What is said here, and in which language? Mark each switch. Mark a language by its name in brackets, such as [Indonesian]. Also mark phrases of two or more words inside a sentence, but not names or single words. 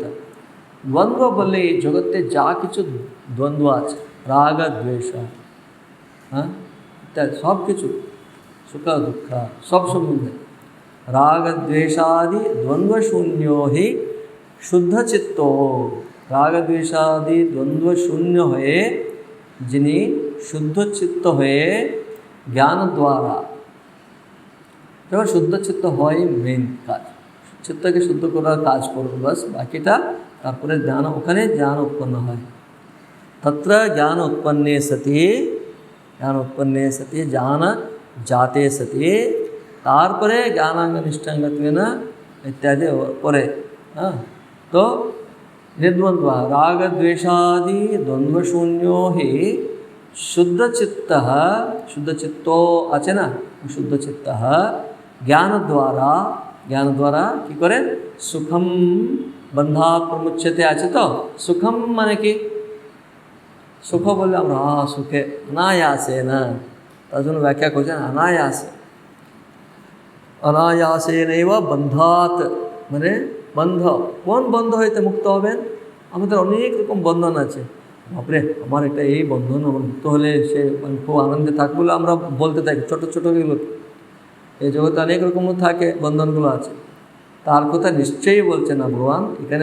[Bangla] দ্বন্দ্ব বললে এই জগতে যা কিছু দ্বন্দ্ব আছে, রাগ দ্বেষ, হ্যাঁ ইত্যাদি সব কিছু, সুখ দুঃখ সব সম্বন্ধে রাগ দ্বেষাদি [Sanskrit] দ্বন্দ্বশূন্য হি শুদ্ধ চিত্ত, [Bangla] রাগ দ্বেষাদি দ্বন্দ্বশূন্য হয়ে যিনি শুদ্ধ চিত্ত হয়ে জ্ঞান দ্বারা, যখন শুদ্ধ চিত্ত হয় মেন কাজ, চিত্তকে শুদ্ধ করার কাজ করবো বাস, বাকিটা তারপরে জ্ঞান, ওখানে জ্ঞান উৎপন্ন হয়। [Sanskrit] तत्र ज्ञान उत्पन्ने सति, ज्ञान उत्पन्ने सति ज्ञान जाते सति, तारपरे ज्ञानांग निष्ठांगत्वेन इत्यादि परे। तो निर्द्वंद्व राग द्वेषादि द्वंद्वशून्यो हि शुद्ध चित्तः, शुद्ध चित्तो [Bangla] আছে না, [Sanskrit] शुद्ध चित्तः ज्ञान द्वारा [Bangla] কি করে, [Sanskrit] सुखम बंधात् प्रमुच्यते [Bangla] আছে তো, सुखम মানে কি, সুখ বললে আমরা সুখে অনায়াসে না, তার জন্য ব্যাখ্যা করছেন অনায়াসে, অনায়াসে নৈব বন্ধাত মানে বন্ধ, কোন বন্ধ হইতে মুক্ত হবেন, আমাদের অনেক রকম বন্ধন আছে, বাপরে আমার একটা এই বন্ধন, আমার মুক্ত হলে সে খুব আনন্দে থাকবে বলে আমরা বলতে থাকি, ছোটো ছোটোগুলো এই জগতে অনেক রকম থাকে, বন্ধনগুলো আছে, তার কথা নিশ্চয়ই বলছে না ভগবান এখানে।